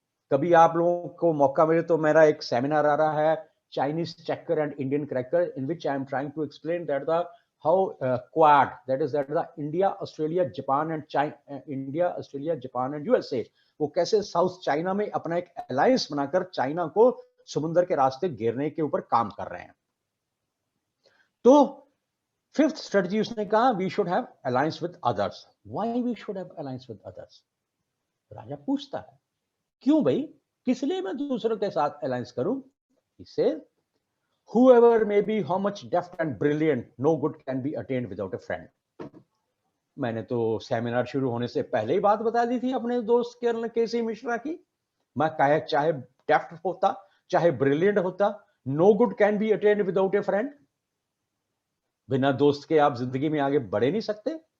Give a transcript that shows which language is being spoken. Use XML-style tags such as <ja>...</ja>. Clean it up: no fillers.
<hi>कभी आप लोगों को मौका मिले तो मेरा एक सेमिनार आ रहा है, Chinese checker and Indian cracker,</hi> <en>in which I am trying to explain that the how quad, that is that the India, Australia, Japan and China, India, Australia, Japan and USA,</en> <hi>वो कैसे south China में अपना एक alliance बनाकर China को समुद्र के रास्ते घेरने के ऊपर काम कर रहे हैं। तो फिफ्थ स्ट्रेटजी उसने कहा,</hi> <en>We should have alliance with others. Why we should have alliance with others?</en> <hi>राजा पूछता है, क्यों भाई, किस लिए मैं दूसरों के साथ अलायंस करूं?</hi> <en>He says, whoever may be how much deft and brilliant, no good can be attained without a friend.</en> <hi>मैंने तो सेमिनार शुरू होने से पहले ही बात बता दी थी अपने दोस्त केसी मिश्रा की। मैं चाहे डेफ्ट होता, चाहे ब्रिलियंट होता,</hi> <en>No good can be attained without a friend.</en> <hi>बिना दोस्त के आप जिंदगी में आगे बढ़ नहीं सकते।</hi>